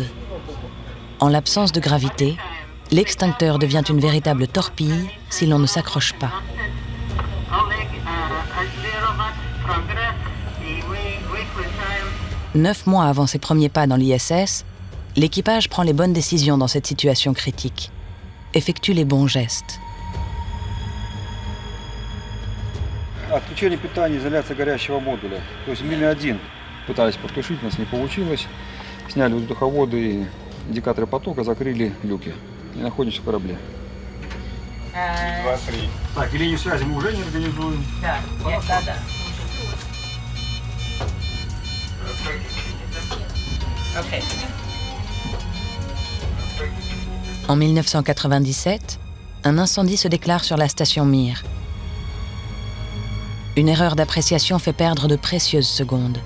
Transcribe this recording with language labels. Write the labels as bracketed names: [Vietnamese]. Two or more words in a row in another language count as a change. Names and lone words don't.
[French] En l'absence de gravité, l'extincteur devient une véritable torpille si l'on ne s'accroche pas. 9 mois avant ses premiers pas dans l'ISS, l'équipage prend les bonnes décisions dans cette situation critique, effectue les bons gestes. [Russian] Отключение питания, изоляция горящего модуля. То есть Мили-1 пытались потушить, у нас не получилось. Сняли воздуховоды и индикаторы потока, закрыли люки. И находимся в корабле. 2-3. Так, и линию связи мы уже не организуем. Да, да. Okay. [French] En 1997, un incendie se déclare sur la station Mir. Une erreur d'appréciation fait perdre de précieuses secondes.